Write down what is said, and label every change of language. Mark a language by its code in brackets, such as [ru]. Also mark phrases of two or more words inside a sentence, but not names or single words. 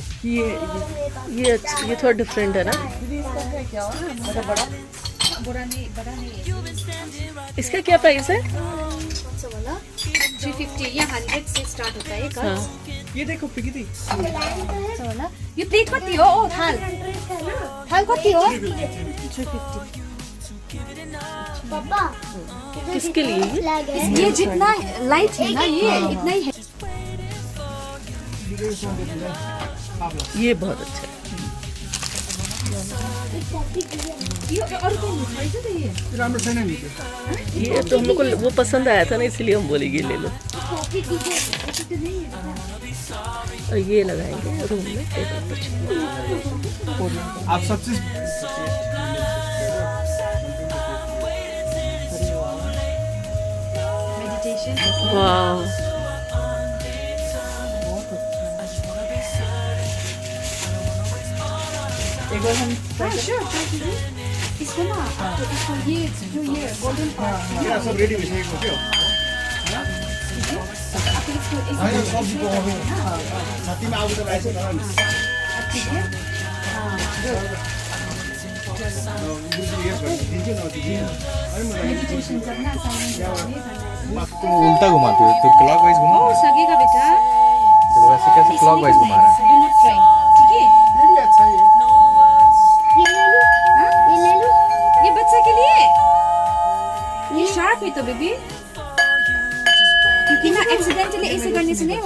[hi] ये थोड़ा डिफरेंट है ना। दीदी इसका है क्या? बड़ा बड़ा नहीं इसका क्या प्राइस है? कौन सा वाला? 350 या 100 से स्टार्ट होता है का? हाँ, ये देखो पिगली, कौन सा वाला? ये प्लेट [ne] कति हो? [hi] ओ थाल थाल [ne] कति हो? [hi] 350। पापा किसके लिए ये? फ्लैग है। ये जितना लाइट है ना ये इतना ही है। ये बहुत अच्छा है। ये और कौन खाइए तो ये [ne] राम्रो छैन नि त्यो। [hi] ये तो हम लोग को वो पसंद आया था ना, इसलिए हम बोलेंगे ले लो। कॉफी पीजिए। और ये लगाएंगे रूम में टेबल पर। आप सब चीज मेडिटेशन। वाह, एक बार हम हाँ [en] sure try [hi] कीजिए। इसको ना तो इसको ये जो ये गोल्डन पार्ट [ne] यहाँ सब रेडी भइसकेको थियो। [hi] आप इसको [ne] होइन सब्जी पकाउनु छातीमा आगो त रहेछ तर नि। दिन्छु न त्यो [hi] मेडिटेशन करना उल्टा घुमाते हो तो क्लॉकवाइज घुमा। हो सकेगा बेटा। तो वैसे कैसे क्लॉकवाइज घुमा रहा है? [en] do not try, [hi] ठीक है? फेरि अच्छा है। ये ले लूं? हाँ? ये ले लूं? ये बच्चा के लिए ये शार्प है तो बेबी, क्योंकि ना एक्सीडेंटली ऐसे करने से नहीं होगा।